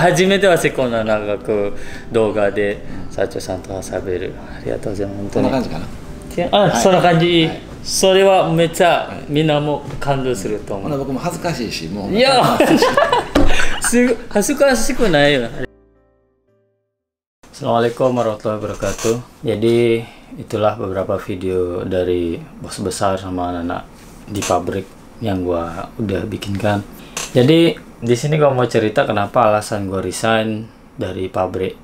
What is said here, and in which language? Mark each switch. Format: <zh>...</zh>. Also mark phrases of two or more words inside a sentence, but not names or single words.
<ja>初めてはこんな長く動画で社長さんとしゃべる。ありがとうございます。本当に。こんな感じかな。そんな感じ。それはめっちゃみんなも感動すると思う。僕も恥ずかしいし、もう。いや、恥ずかしくないよ。</ja> <ar>السلام عليكم ورحمة الله وبركاته.</ar> <id>Jadi itulah beberapa video dari bos besar sama anak-anak di pabrik yang gua udah bikinkan. Jadi di sini gua mau cerita kenapa alasan gua resign dari pabrik.</id>